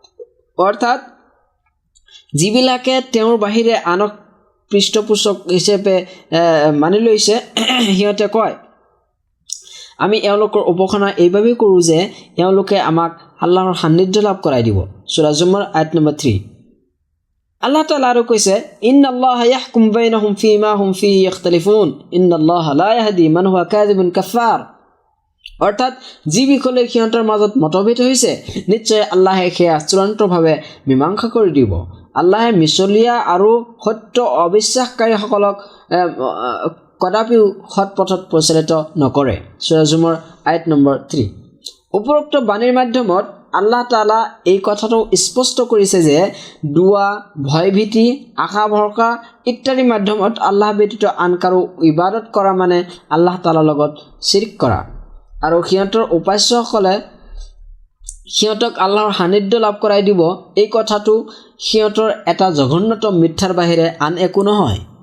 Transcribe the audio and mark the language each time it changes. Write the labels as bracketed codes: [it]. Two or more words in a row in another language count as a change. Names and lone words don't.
[as] অৰ্থাৎ যিবিলাকে তেওঁৰ বাহিৰে আনক পৃষ্ঠপোষক হিচাপে মানি লৈছে সিহঁতে কয় আমি এওঁলোকৰ উপাসনা এইভাবেই কৰোঁ যে এওঁলোকে আমাক আল্লাহৰ সান্নিধ্য লাভ কৰাই দিব সূৰা জুমাৰ আয়াত নম্বৰ 3 আল্লাহ তাআলা আৰু কৈছে [ar] إن الله يحكم بينهم في ما هم فيه يختلفون إن الله لا يهدي من هو كاذب كفار [as] অৰ্থাৎ যি বিষয়ে সিহঁতৰ মাজত মতভেদ হৈছে নিশ্চয় আল্লাহে সেয়া চূড়ান্তভাৱে মীমাংসা কৰি দিব আল্লাহে মিছলীয়া আৰু সত্য অবিশ্বাসকাৰীসকলক কদাপিও সৎ পথত পৰিচালিত নকৰে সূৰা জুমাৰ আয়াত নম্বৰ 3 উপৰোক্ত বাণীৰ মাধ্যমত আল্লাহ তাআলা এই কথাটো স্পষ্ট কৰিছে যে দুৱা ভয়ভীতি আশা ভৰসা ইত্যাদি মাধ্যমত আল্লাহ ব্যতীত আন কাৰো ইবাদত কৰা মানে আল্লাহ তাআলাৰ লগত শিৰক কৰা আৰু সিহঁতৰ উপাস্যসকলে সিহঁতক আল্লাহৰ সান্নিধ্য লাভ কৰাই দিব এই কথাটো সিহঁতৰ এটা জঘন্যতম মিথ্যাৰ বাহিৰে আন একো নহয়